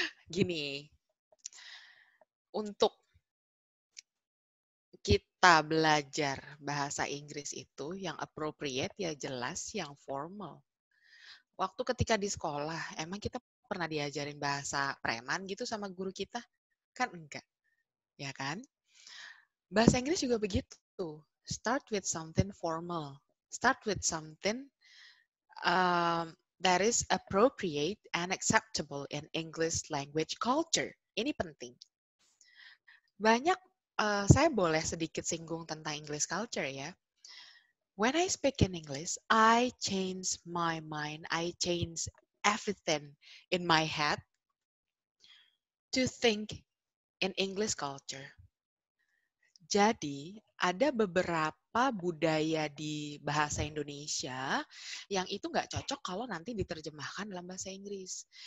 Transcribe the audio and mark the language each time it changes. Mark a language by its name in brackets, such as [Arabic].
[Indonesian] Gini, untuk kita belajar bahasa Inggris itu yang appropriate ya jelas yang formal. Waktu ketika di sekolah, emang kita pernah diajarin bahasa preman gitu sama guru kita? Kan enggak, ya kan? Bahasa Inggris juga begitu. [English] Start with something formal. Start with something that is appropriate and acceptable in English language culture. [Indonesian] Ini penting. Banyak, saya boleh sedikit singgung tentang English culture ya. [English] When I speak in English, I change my mind, I change everything in my head to think in English culture. [Indonesian] Jadi, ada beberapa budaya di bahasa Indonesia yang itu nggak cocok kalau nanti diterjemahkan dalam bahasa Inggris.